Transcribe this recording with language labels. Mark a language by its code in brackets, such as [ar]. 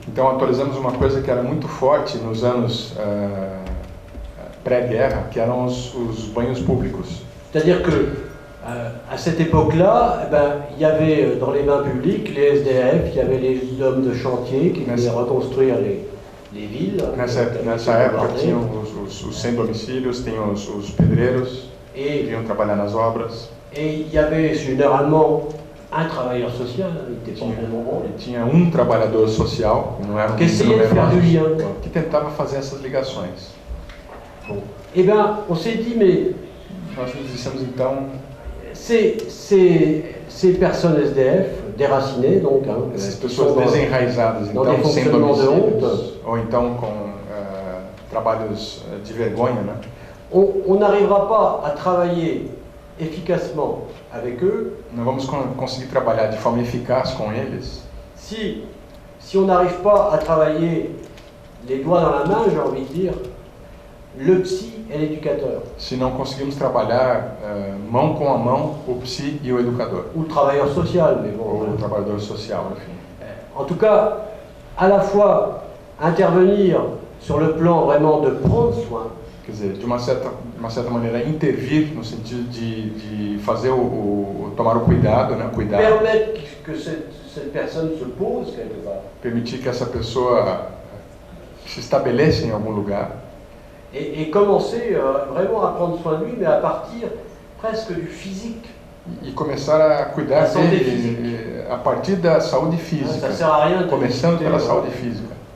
[pt] Então, atualizamos uma coisa que era muito forte nos anos pré-guerra, que eram os banhos públicos. [fr] C'est-à-dire que à cette époque-là, il y avait dans les bains publics les SDF, il y avait les hommes de chantier qui voulaient reconstruire les villes. [pt] Nessa época tinham os sem domicílios, tinham os pedreiros que vinham trabalhar nas obras. [fr] Et il y avait généralement un travailleur social, il était pas vraiment bon. [pt] E tinha trabalhador social, que não era [fr] que essayait de faire du lien, [pt] que tentava fazer essas ligações. [fr] Bon. Eh bien, on s'est dit, mais [pt] nós nos dissemos então, [fr] ces personnes SDF, déracinées donc, [pt] essas pessoas desenraizadas, então sem domicílios, ou então com trabalhos de vergonha, né? [fr] On n'arrivera pas à travailler efficacement avec eux. [pt] Não vamos conseguir trabalhar de forma eficaz com eles. [fr] Si on n'arrive pas à travailler les doigts dans la main, j'ai envie de dire, le psy et l'éducateur. [pt] Se não conseguimos trabalhar mão com a mão, o psy e o educador. [fr] Ou le travailleur social, mais bon. [pt] Ou o trabalhador social, enfim. [fr] En tout cas, à la fois intervenir sur le plan vraiment de prendre soin. [pt] Quer dizer, de uma certa maneira intervir no sentido de fazer tomar o cuidado, né? Cuidar. [fr] Permettre que cette personne se pose quelque part. [pt] Permitir que essa pessoa se estabeleça em algum lugar. [fr] Et commencer vraiment à prendre soin de lui, mais à partir presque du physique. [pt] E começar a cuidar dele a partir da saúde física. [fr] Ça sert à rien. [pt] Começando pela saúde física.